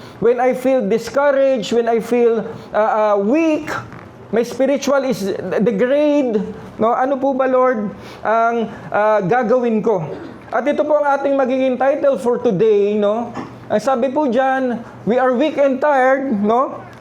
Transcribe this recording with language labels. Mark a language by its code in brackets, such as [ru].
[en] When I feel discouraged, when I feel weak, my spiritual is degrade, no? [tl] Ano po ba, Lord, ang gagawin ko? At ito po ang ating magiging title [en] for today, [tl] no? Ang sabi po dyan, [en] we are weak and tired, no?